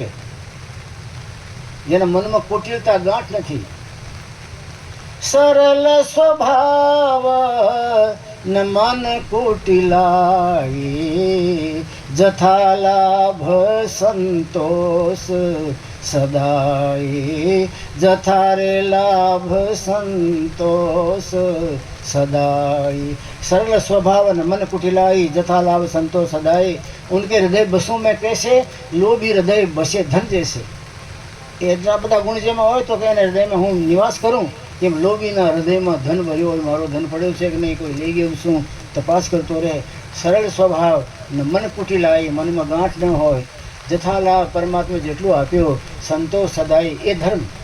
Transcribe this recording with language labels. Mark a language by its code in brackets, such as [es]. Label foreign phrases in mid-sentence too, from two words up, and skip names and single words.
[gu] જેના મનમાં કુટિલતા ગાંઠ નથી, [awa] सरल स्वभाव न मन कुटिलाई, जथा लाभ संतोष सदाय, जथा रे लाभ संतोष सदाई। सरल स्वभाव न मन कुटिलाई, जथा लाभ संतोष सदाई। उनके हृदय बसों में कैसे, लोभी हृदय बसे धन जैसे। [gu] એટલા બધા ગુણ જેમાં હોય તો કે એને હૃદયમાં હું નિવાસ કરું, કેમ લોભીના હૃદયમાં ધન ભર્યો હોય, મારો ધન પડ્યો છે કે નહીં, કોઈ લઈ ગયું શું, તપાસ કરતો રહે। [awa] सरल स्वभाव ने मन कुटिलाई, [gu] મનમાં ગાંઠ ન હોય, [awa] जथा लाभ [gu] પરમાત્મા જેટલું આપ્યો [awa] संतोष सदाय, [gu] એ ધર્મ।